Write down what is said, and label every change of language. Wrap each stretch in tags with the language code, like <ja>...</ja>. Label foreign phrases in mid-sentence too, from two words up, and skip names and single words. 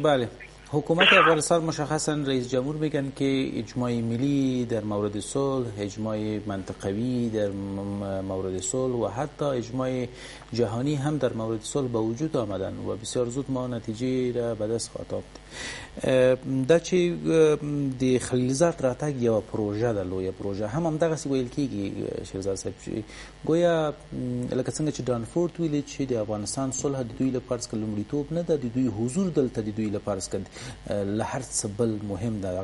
<fa>بله، حکومت افغانستان مشخصا رئیس جمهور میگن که اجماع ملی در مورد صلح، اجماع منطقوی در مورد صلح و حتی اجماع جهانی هم در مورد صلح به وجود آمدن و بسیار زود ما نتیجه را به دست خواهد یافت.</fa> <ps>دا چې د خلیلزاد راتګ یو پروژه ده، لویه پروژه هم دغسې ویل کېږي شیرزاد صاحب چې ګویا لکه څنګه چې ډانفورد ویلي چې د افغانستان صلح د دوی لپاره څخه لومړیتوب نه ده، د دوی حضور دلته د دوی لپاره څخه له هر څه بل مهم ده.</ps>